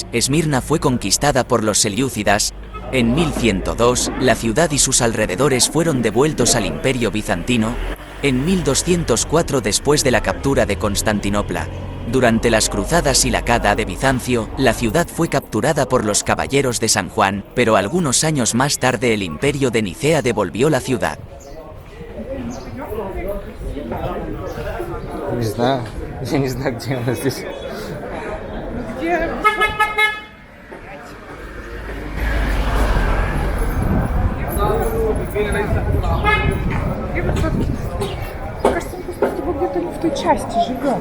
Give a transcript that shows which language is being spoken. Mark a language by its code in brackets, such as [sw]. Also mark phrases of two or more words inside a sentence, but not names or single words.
[es] Esmirna fue conquistada por los selyúcidas. En 1102, la ciudad y sus alrededores fueron devueltos al Imperio bizantino. En 1204, después de la captura de Constantinopla, durante las cruzadas y la caída de Bizancio, la ciudad fue capturada por los caballeros de San Juan, pero algunos años más tarde el Imperio de Nicea devolvió la ciudad. [ru] Не знаю. Я не знаю, где она здесь. Кажется, он просто где-то в той части живет.